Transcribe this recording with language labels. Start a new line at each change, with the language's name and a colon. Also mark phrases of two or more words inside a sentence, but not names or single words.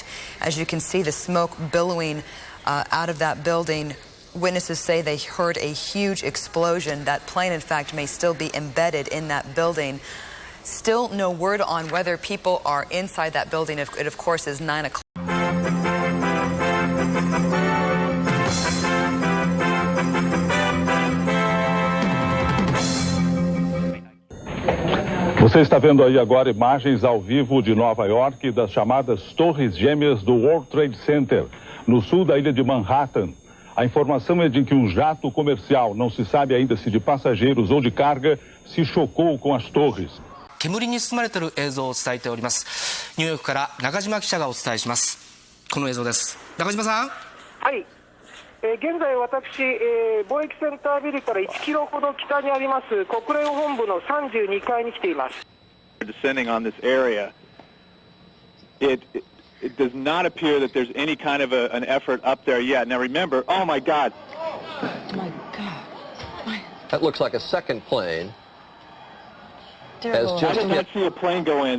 English: As you can see, the smoke billowing out of that building. Witnesses say they heard a huge explosion. That plane, in fact, may still be embedded in that building. Still no word on whether people are inside that building. It, of course, is 9 o'clock.
Portuguese: Você está vendo aí agora imagens ao vivo de Nova York das chamadas Torres Gêmeas do World Trade Center, no sul da ilha de Manhattan. A informação é de que um jato comercial, não se sabe ainda se de passageiros ou de carga, se chocou com as torres.
Japanese: 煙に包まれている映像を伝えております。ニューヨークから中島記者がお伝えします。この映像です。中島さん。はい。現在私、貿易センタービルから1キロほど北にあります国連本部の32階に来ています。
English: Descending on this area, it does not appear that there's any kind of an effort up there yet. Now remember, oh my God. Oh my God. That looks like a second plane. I did not see a plane go in.